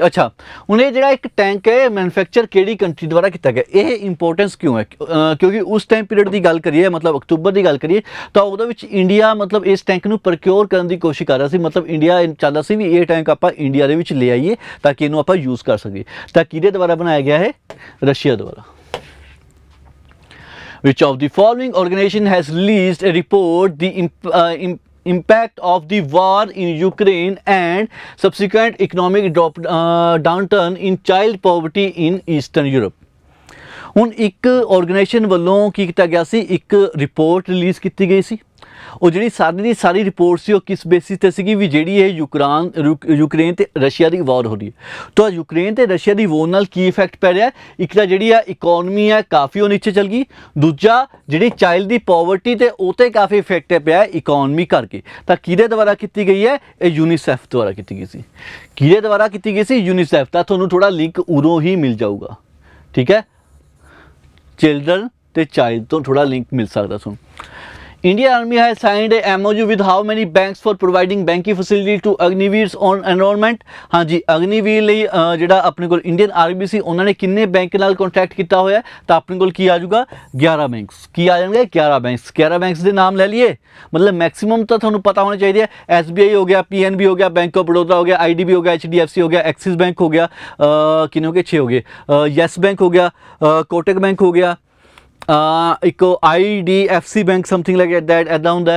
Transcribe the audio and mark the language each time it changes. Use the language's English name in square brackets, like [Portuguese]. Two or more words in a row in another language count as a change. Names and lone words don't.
[Punjabi] ਅੱਛਾ, ਹੁਣ ਇਹ ਜਿਹੜਾ ਇੱਕ ਟੈਂਕ ਹੈ ਮੈਨੂਫੈਕਚਰ ਕਿਹੜੀ ਕੰਟਰੀ ਦੁਆਰਾ ਕੀਤਾ ਗਿਆ, ਇਹ ਇੰਪੋਰਟੈਂਸ ਕਿਉਂ ਹੈ, ਕਿਉਂਕਿ ਉਸ [English] time period [Punjabi] ਦੀ ਗੱਲ ਕਰੀਏ, ਮਤਲਬ ਅਕਤੂਬਰ ਦੀ ਗੱਲ ਕਰੀਏ ਤਾਂ ਉਹਦੇ ਵਿੱਚ ਇੰਡੀਆ ਮਤਲਬ ਇਸ ਟੈਂਕ ਨੂੰ ਪ੍ਰੋਕਿਓਰ ਕਰਨ ਦੀ ਕੋਸ਼ਿਸ਼ ਕਰ ਰਿਹਾ ਸੀ। ਮਤਲਬ ਇੰਡੀਆ ਚਾਹੁੰਦਾ ਸੀ ਵੀ ਇਹ ਟੈਂਕ ਆਪਾਂ ਇੰਡੀਆ ਦੇ ਵਿੱਚ ਲੈ ਆਈਏ ਤਾਂ ਕਿ ਇਹਨੂੰ ਆਪਾਂ ਯੂਜ਼ ਕਰ ਸਕੀਏ। ਤਾਂ ਕਿਹਦੇ ਦੁਆਰਾ ਬਣਾਇਆ ਗਿਆ ਹੈ, ਰਸ਼ੀਆ ਦੁਆਰਾ। [English] Which of the following organization has released a report the impact of the war in Ukraine and subsequent economic downturn in child poverty in Eastern Europe? [Punjabi] ਹੁਣ ਇੱਕ ਆਰਗੇਨਾਈਜੇਸ਼ਨ ਵੱਲੋਂ ਕੀ ਕੀਤਾ ਗਿਆ ਸੀ, ਇੱਕ ਰਿਪੋਰਟ ਰਿਲੀਜ਼ ਕੀਤੀ ਗਈ ਸੀ। ਉਹ ਜਿਹੜੀ ਸਾਰੀ ਰਿਪੋਰਟ ਸੀ ਉਹ ਕਿਸ ਬੇਸਿਸ ਤੇ ਸੀਗੀ ਵੀ ਜਿਹੜੀ ਇਹ ਯੂਕਰੇਨ ਤੇ ਰਸ਼ੀਆ ਦੀ ਵਾਰ ਹੋ ਰਹੀ ਹੈ ਤਾਂ ਯੂਕਰੇਨ ਤੇ ਰਸ਼ੀਆ ਦੀ ਵਾਰ ਨਾਲ ਕੀ ਇਫੈਕਟ ਪੈ ਰਿਹਾ। ਇੱਕ ਤਾਂ ਜਿਹੜੀ ਆ ਇਕਨੋਮੀ ਹੈ ਕਾਫੀ ਉਹ ਨੀਚੇ ਚਲ ਗਈ, ਦੂਜਾ ਜਿਹੜੀ ਚਾਈਲਡ ਦੀ ਪਾਵਰਟੀ ਤੇ ਉਹ ਤੇ ਕਾਫੀ ਇਫੈਕਟ ਪਿਆ ਇਕਨੋਮੀ ਕਰਕੇ। ਤਾਂ ਕਿਹਦੇ ਦੁਆਰਾ ਕੀਤੀ ਗਈ ਹੈ, ਇਹ ਯੂਨੀਸੈਫ ਦੁਆਰਾ ਕੀਤੀ ਗਈ ਸੀ। ਕਿਹਦੇ ਦੁਆਰਾ ਕੀਤੀ ਗਈ ਸੀ, ਯੂਨੀਸੈਫ। ਤਾਂ ਤੁਹਾਨੂੰ ਥੋੜਾ ਲਿੰਕ ਉਰੋਂ ਹੀ ਮਿਲ ਜਾਊਗਾ, ਠੀਕ ਹੈ, ਚਿਲਡਰਨ ਤੇ ਚਾਈਲਡ ਤੋਂ ਥੋੜਾ ਲਿੰਕ ਮਿਲ ਸਕਦਾ ਤੁਹਾਨੂੰ। [English] Indian Army has signed a MOU with how many banks for providing banking facility to Agniveers on enrollment? [Hindi] हाँ जी, [Punjabi] अग्निवीर ਲਈ ਜਿਹੜਾ ਆਪਣੇ ਕੋਲ ਇੰਡੀਅਨ ਆਰਮੀ ਸੀ ਉਹਨਾਂ ਨੇ ਕਿੰਨੇ ਬੈਂਕ ਨਾਲ ਕੰਟਰੈਕਟ ਕੀਤਾ ਹੋਇਆ ਤਾਂ ਆਪਣੇ ਕੋਲ ਕੀ ਆ ਜਾਊਗਾ, 11 ਬੈਂਕਸ। ਕੀ ਆ ਜਾਣਗੇ, 11 ਬੈਂਕਸ। 11 ਬੈਂਕਸ ਦੇ ਨਾਮ ਲੈ ਲਈਏ, ਮਤਲਬ ਮੈਕਸਿਮਮ ਤਾਂ ਤੁਹਾਨੂੰ ਪਤਾ ਹੋਣਾ ਚਾਹੀਦਾ ਹੈ। SBI ਹੋ ਗਿਆ, PNB ਹੋ ਗਿਆ, ਬੈਂਕ ਆਫ ਬੜੌਦਾ ਹੋ ਗਿਆ, IDB ਹੋ ਗਿਆ, HDFC ਹੋ ਗਿਆ, ਐਕਸਿਸ ਬੈਂਕ ਹੋ ਗਿਆ, ਕਿੰਨੇ ਹੋ ਗਏ, 6 ਹੋ ਗਏ, ਯੈਸ ਬੈਂਕ ਹੋ ਗਿਆ, ਕੋਟਕ ਬੈਂਕ ਹੋ ਗਿਆ, ਇੱਕ IDFC ਬੈਂਕ [English] something like that [Punjabi] ਇੱਦਾਂ ਹੁੰਦਾ।